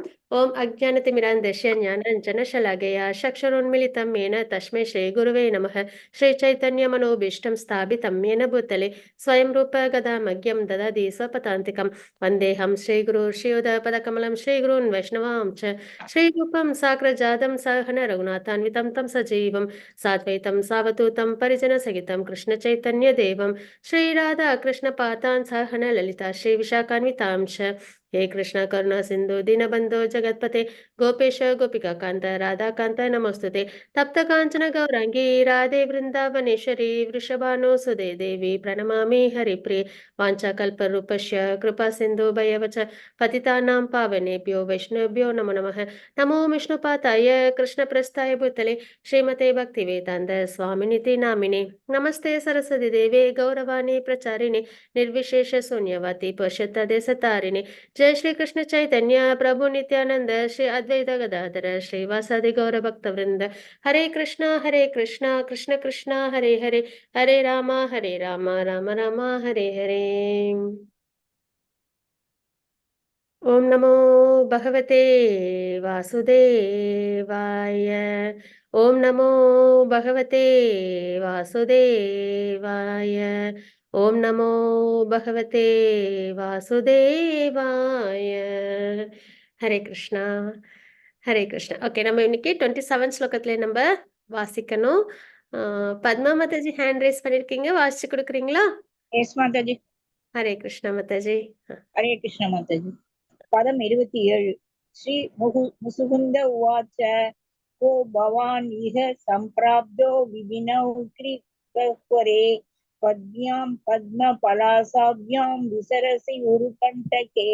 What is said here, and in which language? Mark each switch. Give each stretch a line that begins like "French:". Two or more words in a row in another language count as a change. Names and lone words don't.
Sanskrit: ॐ अज्ञानतिमिरान्धस्य ज्ञानाञ्जनशलाकया चक्षुरुन्मीलितं येन तस्मै श्री गुरवे नमः श्री चैतन्य मनोऽभीष्टं स्थापितं येन भूतले स्वयं रूपः कदा मह्यं ददाति स्वपदान्तिकम् वन्देऽहं श्रीगुरोः श्रीयुतपदकमलं श्रीगुरून् वैष्णवां च श्रीरूपं साग्रजातं सह रघुनाथान्वितं तं सजीवं साद्वैतं सावधूतं परिजन सहितं कृष्ण चैतन्य देवं श्रीराधा कृष्ण पादान् सह ललिता श्री विशाखान्वितां च हे कृष्ण करुणा सिंधु दीनबंधो जगतपते गोपेश गोपिका कांत राधा कांत नमोस्तुते तप्त कांचन गौरांगी राधे वृंदावनेश्वरी वृषभानो सुदे देवी प्रणमामि हरिप्रिये वाञ्छाकल्परूपस्य कृपा सिंधु भयवच पतितानां पावनेभ्यो वैष्णवेभ्यो नमो नमः नमो विष्णुपाताय कृष्णप्रस्थाय भूतले श्रीमते भक्तिवेदान्त स्वामिनिति नामिने नमस्ते सरस्वती देवे गौरवाणी प्रचारिणे निर्विशेष शून्यवादी पश्यतदेशतारिणे जय श्री कृष्ण चैतन्य प्रभु नित्यानंद श्री अद्वैत गदाधर श्रीवासादि गौर भक्त वृंद हरे कृष्णा कृष्ण कृष्ण हरे हरे हरे राम राम राम हरे हरे। ओम नमो भगवते वासुदेवाय। ओम नमो भगवते वासुदेवाय। ओम नमो भगवते वासुदेवाय। हरे कृष्णा ओके,
Tamil: நம்ம இன்னைக்கு 27 ஸ்லோகத்துல நம்ம வாசிக்கணும். பத்மா மாதாஜி
English: hand raise
Tamil: பண்ணிருக்கீங்க, வாசிச்சு கொடுக்குறீங்களா? எஸ் மாதாஜி.
Sanskrit: हरे कृष्ण
Tamil: மாதாஜி.
Sanskrit: हरे कृष्ण
Tamil: மாதாஜி. பதம் 27.
Sanskrit: श्री मुचुकुन्द उवाच को भवान् इह सम्प्राप्तो विपिने गिरिगह्वरे पद्भ्यां पद्म पलाशाभ्यां विचरसि उरुकण्टके.